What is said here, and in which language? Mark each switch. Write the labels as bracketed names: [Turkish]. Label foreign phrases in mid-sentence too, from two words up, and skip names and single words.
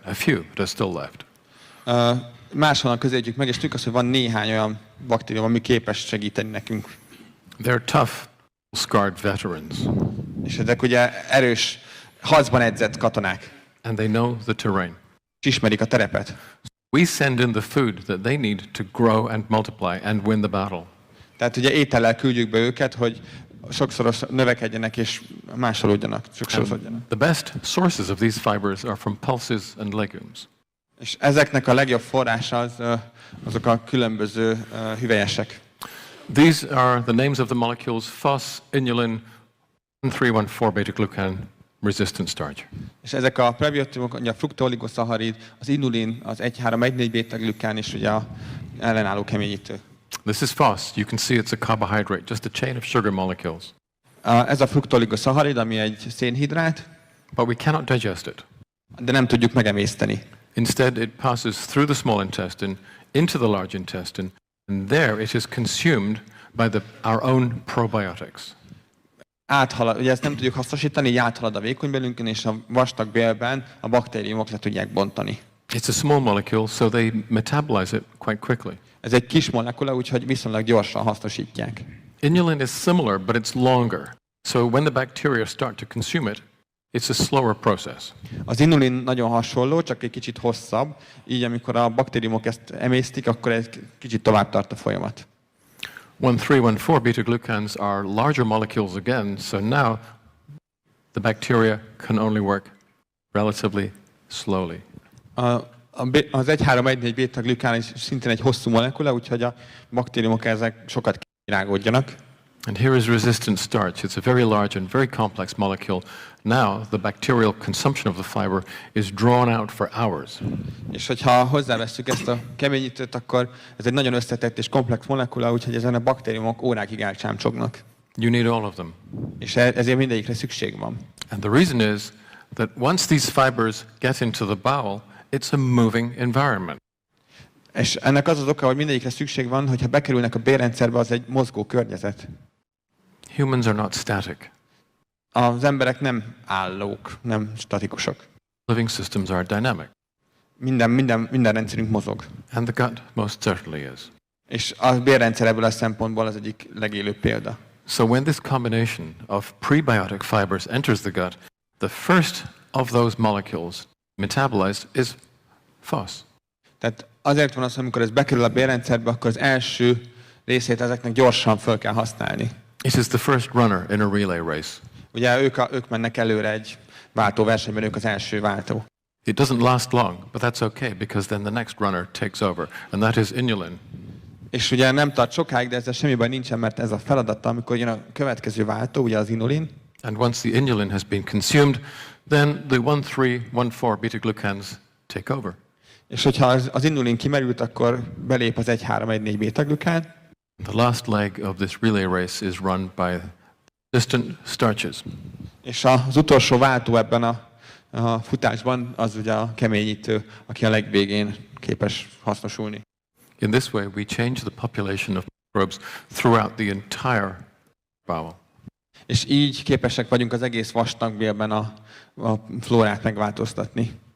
[English] A few that are still left. [Hungarian] Máshonnan közelítjük meg, és tudjuk azt, hogy van néhány olyan baktérium, ami képes segíteni nekünk. [English] They're tough, scarred veterans. [Hungarian] És ezek ugye erős, harcban edzett katonák, [English] And they know the terrain. [Hungarian] és ismerik a terepet. [English] We send in the food that they need to grow and multiply and win the battle. [Hungarian] Tehát ugye étellel küldjük be őket, hogy sokszoros növekedjenek és másolódjanak, sokszorosodjanak. [English] The best sources of these fibers are from pulses and legumes. [Hungarian] És ezeknek a legjobb forrása azok a különböző hüvelyesek. [English] These are the names of the molecules phos, inulin, 1314 beta-glucan, resistant starch. [Hungarian] És ezek a prebiotikumok, a fruktooligosacharid, az inulin, az 1,3,1,4 beta-glükán és ugye a ellenálló keményítő. [English] This is phos. You can see it's a carbohydrate, just a chain of sugar molecules. [Hungarian] Ez a fruktooligosacharid, ami egy szénhidrát, [English] But we cannot digest it. [Hungarian] de nem tudjuk megemészteni. [English] Instead, it passes through the small intestine into the large intestine, and there it is consumed by our own probiotics. [Hungarian] Ugye ezt nem tudjuk hasznosítani, így áthalad a vékonybélünkön, és a vastag bélben a baktériumok le tudják bontani. [English] It's a small molecule, so they metabolize it quite quickly. [Hungarian] Ez egy kis molekula, úgyhogy viszonylag gyorsan hasznosítják. [English] Inulin is similar, but it's longer. So when the bacteria start to consume it, it's a slower process. [Hungarian] Az inulin nagyon hasonló, csak egy kicsit hosszabb, így amikor a baktériumok ezt emésztik, akkor egy kicsit tovább tart a folyamat. [English] 1314 beta-glucans are larger molecules again, so now the bacteria can only work relatively slowly. [Hungarian] Az 1,3,1,4 beta-glükán is szintén egy hosszú molekula, úgyhogy a baktériumok ezek sokat kirágódjanak. [English] And here is resistant starch. It's a very large and very complex molecule. Now the bacterial consumption of the fiber is drawn out for hours. [Hungarian] És hogyha hozzávesszük ezt a keményítőt, akkor ez egy nagyon összetett és komplex molekula, úgyhogy ezen a baktériumok órákig elcsámcsognak. [English] You need all of them. [Hungarian] És ezért mindegyikre szükség van. [English] And the reason is that once these fibers get into the bowel, it's a moving environment. [Hungarian] És ennek az az oka, hogy mindegyikre szükség van, hogyha bekerülnek a bélrendszerbe, az egy mozgó környezet. [English] Humans are not static. [Hungarian] Az emberek nem állók, nem statikusok. [English] Living systems are dynamic. [Hungarian] Minden rendszerünk mozog. [English] And the gut most certainly is. [Hungarian] És a bélrendszer ebből a szempontból az egyik legélőbb példa. [English] So when this combination of prebiotic fibers enters the gut, the first of those molecules metabolized is phos. [Hungarian] Tehát azért van az, hogy amikor ez bekerül a bélrendszerbe, akkor az első részét ezeknek gyorsan föl kell használni. [English] It is the first runner in a relay race. [Hungarian] Ugye ők mennek előre egy váltóversenyben, ők az első váltó. [English] It doesn't last long, but that's okay, because then the next runner takes over, and that is inulin. [Hungarian] És ugye nem tart sokáig, de ezzel semmi baj nincsen, mert ez a feladata, amikor jön a következő váltó, ugye az inulin. [English] And once the inulin has been consumed, then the 1314 beta-glucans take over. [Hungarian] És hogyha az inulin kimerült, akkor belép az 1,3,1,4 beta-glükán. [English] The last leg of this relay race is run by resistant starches. [Hungarian] És az utolsó váltó ebben a futásban az ugye a keményítő, aki a legvégén képes hasznosulni. [English] In this way, we change the population of microbes throughout the entire bowel. [Hungarian] És így képesek vagyunk az egész vastagbélben a flórát megváltoztatni.